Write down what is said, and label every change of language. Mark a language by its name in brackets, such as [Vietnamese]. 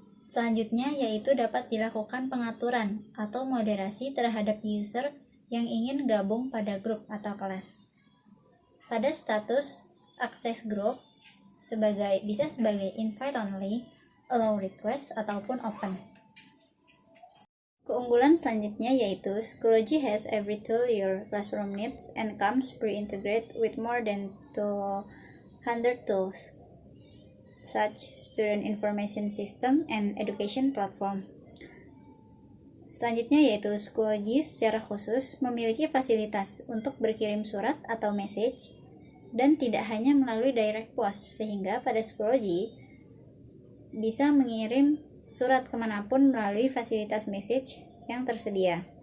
[Indonesian] Selanjutnya yaitu dapat dilakukan pengaturan atau moderasi terhadap user yang ingin gabung pada grup atau kelas. Pada status akses grup bisa sebagai invite only, allow request, ataupun open. Keunggulan selanjutnya yaitu [English] Schoology has every tool your classroom needs and comes pre-integrated with more than 200 tools, such student information system and education platform. [Indonesian] Selanjutnya yaitu Schoology secara khusus memiliki fasilitas untuk berkirim surat atau message dan tidak hanya melalui direct post, sehingga pada Schoology bisa mengirim surat kemanapun melalui fasilitas message yang tersedia.